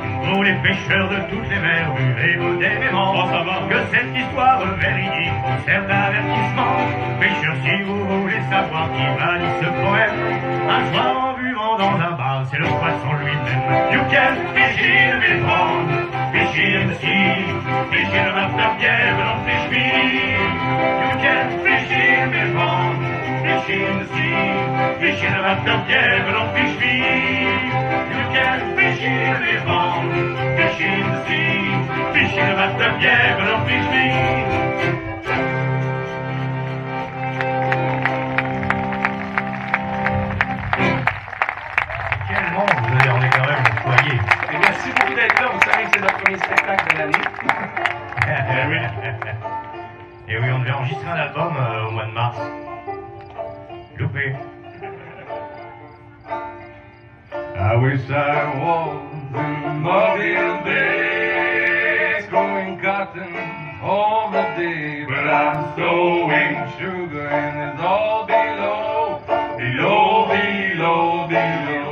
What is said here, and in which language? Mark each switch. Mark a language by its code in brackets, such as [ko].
[fr] Pour les pêcheurs de toutes les mers, buvez modérément. Que cette histoire véridique vous sert d'avertissement. Pêcheurs, si vous voulez savoir qui va dire ce poème, un soir en buvant dans un bar, c'est le poisson lui-même. [en] You can fish in the pond, fish in the sea, fish in the bathtub, but don't fish me. You can fish in the pond, fish in the sea, fish in the bathtub, but don't fish me. You can fish in the pond, fish in the sea, fish in the bathtub, but don't fish me. [fr] On est quand même foyer. Et merci beaucoup d'être là. Vous savez que c'est notre premier spectacle de l'année. Et oui, on devait enregistrer un album au mois de mars. Loupé. [en] I wish I was in Mobile Bay, growing cotton all the day, but I'm sowing sugar and it's all below, below, below, below.